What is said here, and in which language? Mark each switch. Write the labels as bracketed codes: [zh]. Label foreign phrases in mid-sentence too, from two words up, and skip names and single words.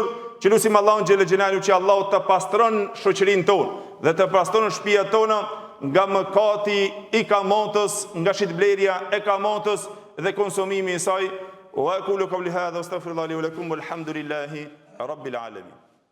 [sq] Që lutim Allahun [ar] جل جلاله [sq] që Allahu të pastron shoqërinë tonë dhe të pastron shtëpiat tona nga mëkati i kamotës, nga shitblerja e kamotës dhe konsumimi i saj. [ar] وأقول قولي هذا أستغفر الله لي ولكم والحمد لله رب العالمين.